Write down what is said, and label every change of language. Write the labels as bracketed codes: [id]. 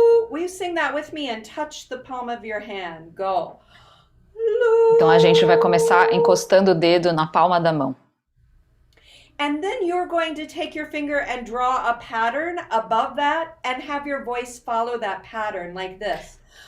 [en] Will you sing that with me and touch the palm of your hand? Go. [pt] Então a gente vai começar encostando o dedo na palma da mão. [en] And then you're going to take your finger and draw a pattern above that and have your voice follow that pattern like this.